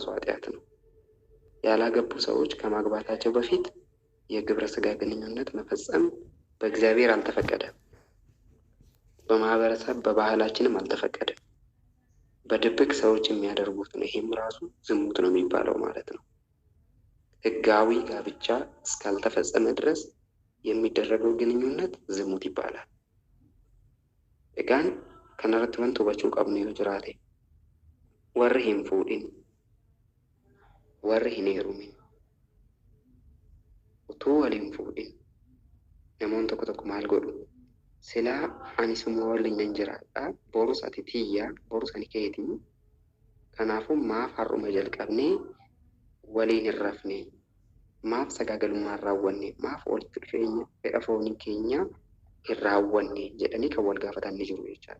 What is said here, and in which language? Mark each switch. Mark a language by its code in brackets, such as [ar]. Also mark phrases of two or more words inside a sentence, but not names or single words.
[am] ኃጢአት ነው። ያላገቡ ሰዎች ከማግባታቸው በፊት የግብረ ሥጋ ግንኙነት መፈጸም በእግዚአብሔር አልተፈቀደም። በማህበረሰብ በባህላችንም አልተፈቀደም። በድብቅ ሰዎች የሚያደርጉት ነው። ይሄም ራሱ ዝሙት ነው የሚባለው ማለት ነው። ሕጋዊ ጋብቻ እስካልተፈጸመ ድረስ የሚደረገው ግንኙነት ዝሙት ይባላል። [om] egaan kanarratti wanti hubachuu qabnu yoo jiraate warri hin fuudhin, warri hin heerumin, utuu waliin fuudhin namoonni tokko maal godhu? Silaa ani suma waliin nan jiraadha, borus ati tiyyaa, borus ani keetii, kanaafuu maaf har'uma jalqabnee waliin hin rafne, maaf sagaagalummaa raawwanne, maaf walitti dhufeenya fedha foonii keenya hin raawwanne jedhanii kan wal gaafatan ni jiru jechaadha.